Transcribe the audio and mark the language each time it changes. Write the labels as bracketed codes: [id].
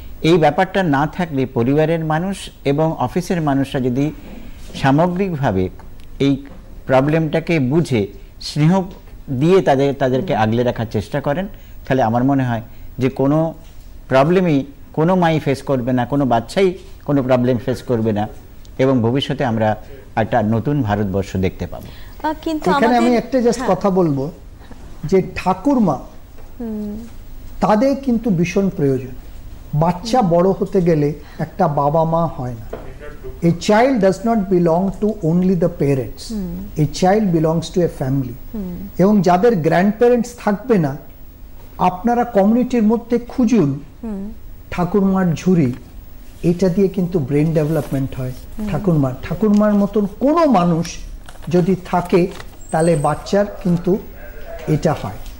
[bn] এই ব্যাপারটা না থাকলে পরিবারের মানুষ এবং অফিসের মানুষরা যদি সামগ্রিকভাবে এই প্রবলেমটাকে বুঝে স্নেহ দিয়ে তাদেরকে আগলে রাখার চেষ্টা করেন, তাহলে আমার মনে হয় যে কোনো প্রবলেমই কোনো মাই ফেস করবে না, কোনো বাচ্চাই কোনো প্রবলেম ফেস করবে না, এবং ভবিষ্যতে আমরা একটা নতুন ভারতবর্ষ দেখতে পাবো। কিন্তু এখানে আমি একটা জাস্ট কথা বলবো যে ঠাকুরমা, তাদের কিন্তু ভীষণ প্রয়োজন। বাচ্চা বড় হতে গেলে একটা বাবা মা হয় না। [en] A child does not belong to only the parents. A child belongs to a family. [bn] এবং যাদের গ্র্যান্ড প্যারেন্টস থাকবে না, আপনারা কমিউনিটির মধ্যে খুঁজুন ঠাকুরমার ঝুড়ি, এটা দিয়ে কিন্তু ব্রেন ডেভেলপমেন্ট হয়। ঠাকুরমার মতন কোনো মানুষ যদি থাকে, তাহলে বাচ্চার কিন্তু এটা হয়।